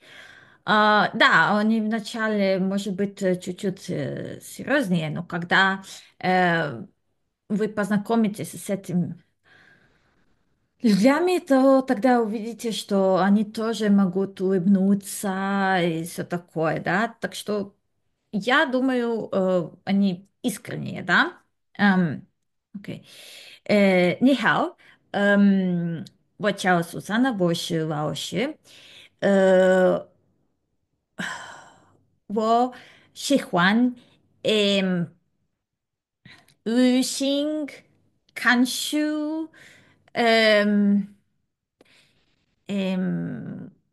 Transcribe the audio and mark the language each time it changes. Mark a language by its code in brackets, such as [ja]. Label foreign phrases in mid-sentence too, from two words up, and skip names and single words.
[ru] Да, они вначале, может быть, чуть-чуть серьезнее, но когда э, вы познакомитесь с этим людьми, то тогда увидите, что они тоже могут улыбнуться и все такое, да. Так что я думаю, они искренние, да. [zh] Окей. 你好. Эм, 我叫 Сусана，我是老师。呃，我喜欢旅行、看书，嗯嗯